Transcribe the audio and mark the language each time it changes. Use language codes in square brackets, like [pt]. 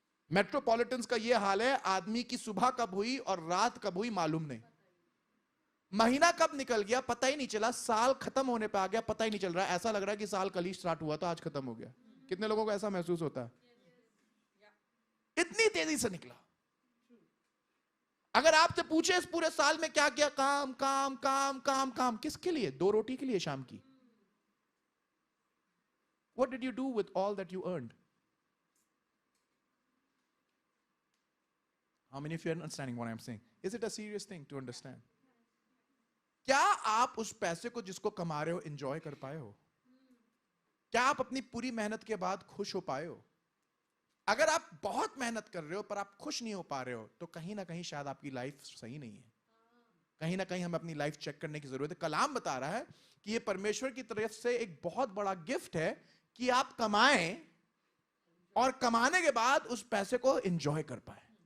[hi] मेट्रोपॉलिटन्स का यह हाल है, आदमी की सुबह कब हुई और रात कब हुई मालूम नहीं, महीना कब निकल गया पता ही नहीं चला, साल खत्म होने पे आ गया पता ही नहीं चल रहा। ऐसा लग रहा है कि साल कल ही स्टार्ट हुआ था, आज खत्म हो गया। कितने लोगों को ऐसा महसूस होता है? इतनी तेजी से निकला। अगर आपसे पूछे इस पूरे साल में क्या किया, काम काम काम काम काम, किसके लिए? 2 रोटी के लिए शाम की। [en] What did you do with all that you earned? How many of you are understanding what I'm saying? Is it a serious thing to understand? [hi] क्या आप उस पैसे को जिसको कमा रहे हो एंजॉय कर पाए हो? क्या आप अपनी पूरी मेहनत के बाद खुश हो पाए हो? अगर आप बहुत मेहनत कर रहे हो पर आप खुश नहीं हो पा रहे हो तो कहीं ना कहीं शायद आपकी लाइफ सही नहीं है. कहीं ना कहीं हमें अपनी लाइफ चेक करने की जरूरत है. कलाम बता रहा है कि ये परमेश्वर की तरफ से एक बहुत बड़ा गिफ्ट है कि आप कमाएं और कमाने के बाद उस पैसे को एंजॉय कर पाए.